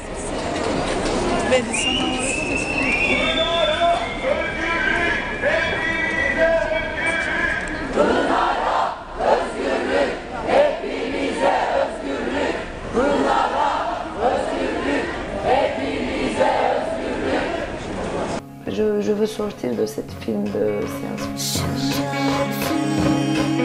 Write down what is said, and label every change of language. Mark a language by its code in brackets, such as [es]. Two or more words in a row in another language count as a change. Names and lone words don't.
[tr] Pınar'a özgürlük, hepimize özgürlük. Pınar'a özgürlük, hepimize özgürlük. Pınar'a özgürlük, hepimize özgürlük. [fr] Je veux sortir de cette film de science-fiction.